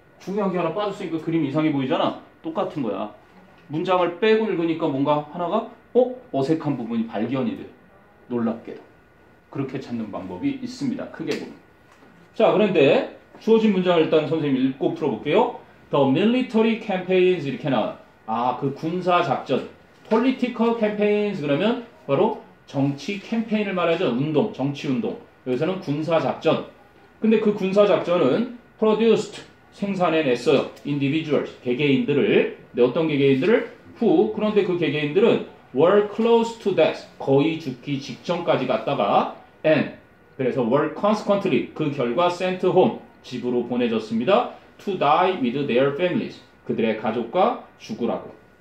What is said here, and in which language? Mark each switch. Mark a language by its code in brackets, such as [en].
[ko] 중요한 게 하나 빠졌으니까 그림 이상해 보이잖아. 똑같은 거야. 문장을 빼고 읽으니까 뭔가 하나가 어색한 부분이 발견이 돼. 놀랍게도. 그렇게 찾는 방법이 있습니다. 크게 보면. 자, 그런데 주어진 문장을 일단 선생님 읽고 풀어볼게요. [en] The military campaigns [ko] 이렇게 나와요. 그 군사 작전. [en] political campaigns [ko] 그러면 바로 정치 캠페인을 말하죠. 운동, 정치 운동. 여기서는 군사 작전. 근데 그 군사 작전은 produced 생산해냈어요. individuals 개개인들을. 네, 어떤 개개인들을? who 그런데 그 개개인들은 [en] were close to death [ko] 거의 죽기 직전까지 갔다가 and 그래서 [en] were consequently [ko] 그 결과 [en] sent home [ko] 집으로 보내졌습니다. [en] to die with their families [ko] 그들의 가족과 죽으라고.